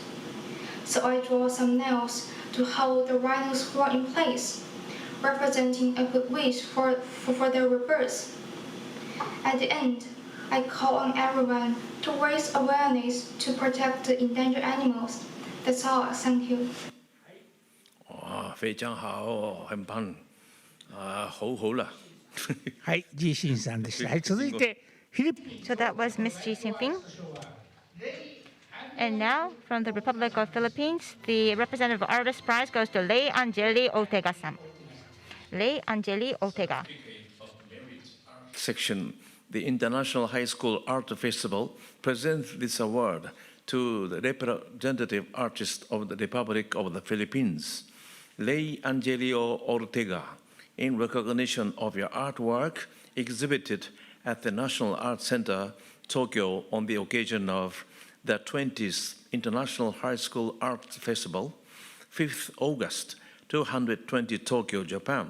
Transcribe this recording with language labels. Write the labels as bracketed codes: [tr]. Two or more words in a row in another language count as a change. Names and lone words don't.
[en] So I draw some nails to hold the rhino's horn in place, representing a good wish for their rebirth. At the end, I call on everyone to raise awareness to protect the endangered animals. That's all. Thank you. [zh] 非常好，很棒，好好了。 [ja] はい、Ji Xinさんでした。はい、続いてフィリピン。 [en] So that was Ms. Ji Xinping. And now, from the Republic of Philippines, the Representative Artist Prize goes to Lei Angeli Ortega-san. Lei Angeli Ortega. Section, the International High School Art Festival presents this award to the representative artist of the Republic of the Philippines, Lei Angelio Ortega, in recognition of your artwork exhibited at the National Art Center, Tokyo, on the occasion of the 20th International High School Art Festival, 5th August, 220 Tokyo, Japan.